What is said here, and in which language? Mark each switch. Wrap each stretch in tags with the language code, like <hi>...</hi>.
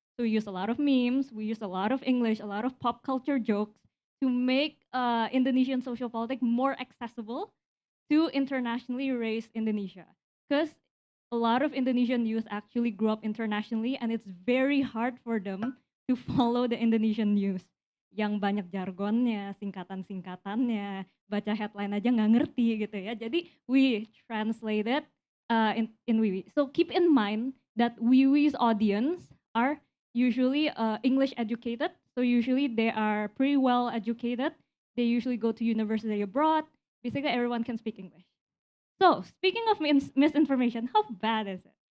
<en>So we use a lot of memes, we use a lot of English, a lot of pop culture jokes to make Indonesian social politics more accessible to internationally raised Indonesia. Because a lot of Indonesian youth actually grew up internationally and it's very hard for them to follow the Indonesian news.</en> <id>yang banyak jargonnya, singkatan-singkatannya, baca headline aja nggak ngerti gitu ya. Jadi</id> <en>we translated in Wiwi. So keep in mind that Wiwi's audience are usually English educated. So usually they are pretty well educated. They usually go to university abroad. Basically everyone can speak English. So speaking of misinformation, how bad is it?</en>